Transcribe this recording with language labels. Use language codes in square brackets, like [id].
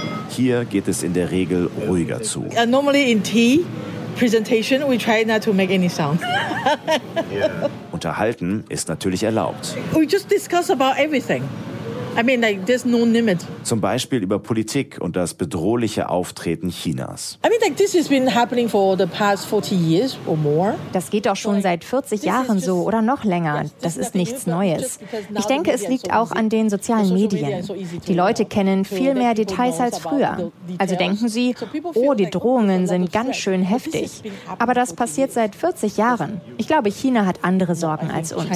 [de] Hier geht es in der Regel ruhiger zu. [en] Normally in tea presentation we try not to make any sound. [de] Unterhalten ist natürlich erlaubt. [en] We just discuss about everything. I mean, like, there's no limit. [de] Zum Beispiel über Politik und das bedrohliche Auftreten Chinas. [en] I mean, like, this has been happening for the past 40 years or more. [de] Das geht auch schon seit 40 Jahren so oder noch länger. Das ist nichts Neues. Ich denke, es liegt auch an den sozialen Medien. Die Leute kennen viel mehr Details als früher. Also denken sie, oh, die Drohungen sind ganz schön heftig. Aber das passiert seit 40 Jahren. Ich glaube, China hat andere Sorgen als uns.